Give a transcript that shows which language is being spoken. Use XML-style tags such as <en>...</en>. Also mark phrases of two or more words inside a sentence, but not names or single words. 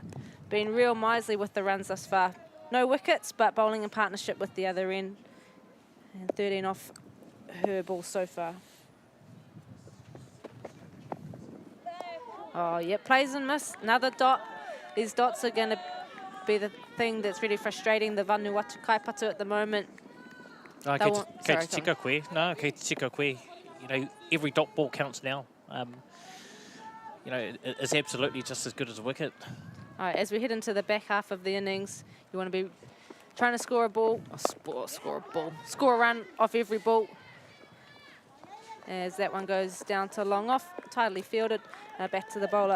<en>Been real miserly with the runs thus far. No wickets, but bowling in partnership with the other end. And 13 off her ball so far. Oh, yeah, plays and miss. Another dot. These dots are going to be the thing that's really frustrating the Vanuatu kaipatu at the moment.</en> <mi>Kei te tika koe. No, kei te tika koe.</mi> <en>You know, every dot ball counts now. You know, it's absolutely just as good as a wicket. All right, as we head into the back half of the innings, you want to be trying to score a ball, score a run off every ball. As that one goes down to long off, tidily fielded, back to the bowler.</en>